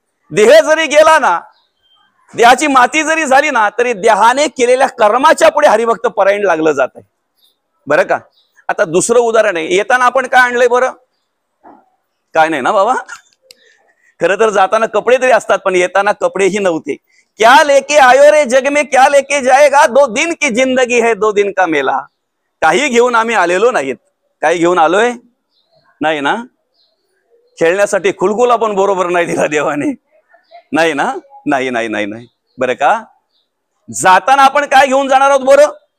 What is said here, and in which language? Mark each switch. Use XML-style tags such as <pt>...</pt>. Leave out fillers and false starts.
<mr>देह जरी गेला ना, देहाची माती जरी झाली ना तरी देहाने केलेल्या कर्माच्या पुढे हरिभक्त परायण लागलं जात आहे. बरं का. आता दुसरं उदाहरण आहे. येताना आपण काय आणलंय बरं? काय नाही ना बाबा. खरं तर जाताना कपडे तरी असतात, पण येताना कपडेही नव्हते.</mr> <hi>क्या लेके आयो रे जग में क्या लेके जाएगा, 2 दिन की जिंदगी है 2 दिन का मेला.</hi> <mr>काही घेऊन आम्ही आलेलो नाहीत. काही घेऊन आलोय नाही ना. खेळण्यासाठी खुलकुला पण बरोबर नाही दिला देवाने, नाही ना. नाही नाही नाही नाही. बरं का. जाताना आपण काय घेऊन जाणार आहोत बरं?</mr>